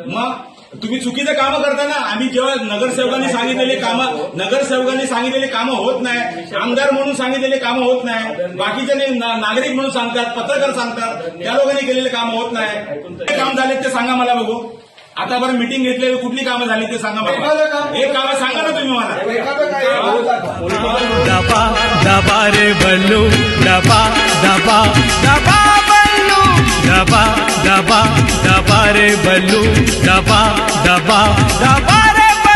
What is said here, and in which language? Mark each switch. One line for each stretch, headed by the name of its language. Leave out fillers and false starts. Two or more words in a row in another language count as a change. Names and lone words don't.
Marathi: मग तुम्ही चुकीचं कामं करता ना. आम्ही जेव्हा नगरसेवकांनी सांगितलेले कामं होत नाही, आमदार म्हणून सांगितलेले कामं होत नाही, बाकीचे नागरिक म्हणून सांगतात, पत्रकार सांगतात, त्या लोकांनी केलेले कामं होत नाही. कुठले काम झाले ते सांगा मला बघू. आतापर्यंत मिटिंग घेतलेली कुठली कामं झाली ते सांगा मला. एक कामं सांगा ना तुम्ही मला.
Hindi: दबा दबा रे बल्लू, दबा दबा दबा बल्लू, दबा दबा दबा रे बल्लू, दबा दबा दबा रे